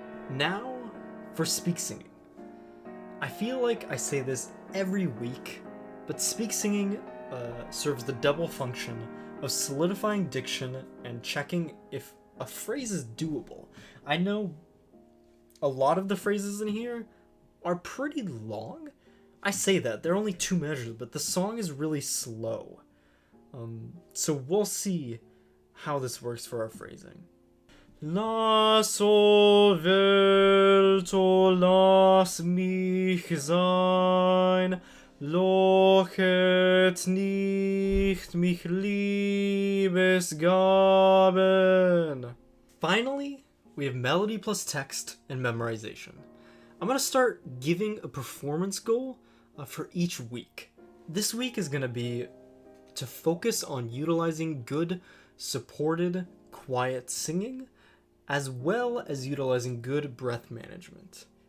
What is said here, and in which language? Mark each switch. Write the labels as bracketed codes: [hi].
[en] Now, for speak singing. I feel like I say this every week, but speak singing serves the double function of solidifying diction and checking if a phrase is doable. I know a lot of the phrases in here are pretty long. I say that, they're only 2 measures, but the song is really slow. So we'll see how this works for our phrasing. [de] Lass, o Welt, o lass mich sein, lochet nicht mich Liebesgaben. [en] Finally, we have melody plus text and memorization. I'm going to start giving a performance goal for each week. This week is going to be to focus on utilizing good, supported, quiet singing, as well as utilizing good breath management.